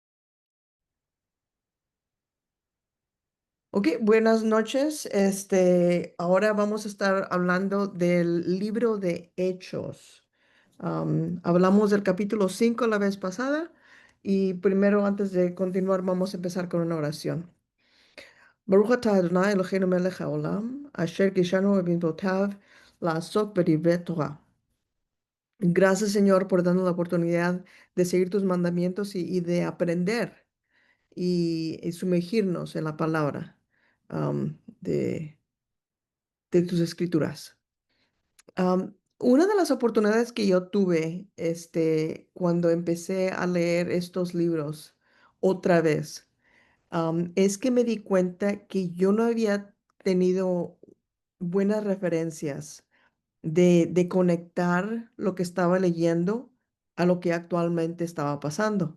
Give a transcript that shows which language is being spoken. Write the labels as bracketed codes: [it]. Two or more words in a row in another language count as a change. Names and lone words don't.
[es] Ok, buenas noches. Ahora vamos a estar hablando del libro de Hechos. Hablamos del capítulo 5 la vez pasada y primero, antes de continuar, vamos a empezar con una oración. [he] ברוך אתה אדוני אלוהינו מלך העולם, אשר קדשנו במצוותיו לעסוק בדברי תורה. [es] Gracias, Señor, por darnos la oportunidad de seguir tus mandamientos y de aprender y sumergirnos en la palabra de tus escrituras. Una de las oportunidades que yo tuve cuando empecé a leer estos libros otra vez es que me di cuenta que yo no había tenido buenas referencias de conectar lo que estaba leyendo a lo que actualmente estaba pasando.